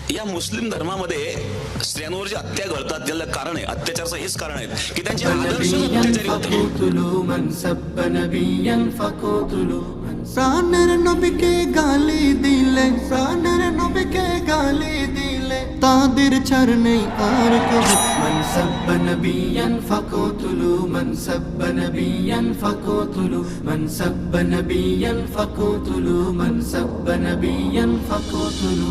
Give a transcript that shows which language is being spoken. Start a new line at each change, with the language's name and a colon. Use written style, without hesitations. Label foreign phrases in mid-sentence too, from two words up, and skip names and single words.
Marathi: ज्या मुस्लिम धर्मामध्ये स्त्रियांवर जी हत्या घडतात त्याला कारण आहे, अत्याचाराचं हेच कारण आहे की त्यांचे आदर्श अत्याचारी होते।
Bangla: প্রাণের নবীকে গালি দিলে, প্রাণের নবীকে গালি দিলে তাদের ছাড় নেই আর কবু।
Arabic: من سب نبيا فاقتلوه، من سب نبيا فاقتلوه، من سب نبيا فاقتلوه، من سب نبيا فاقتلوه.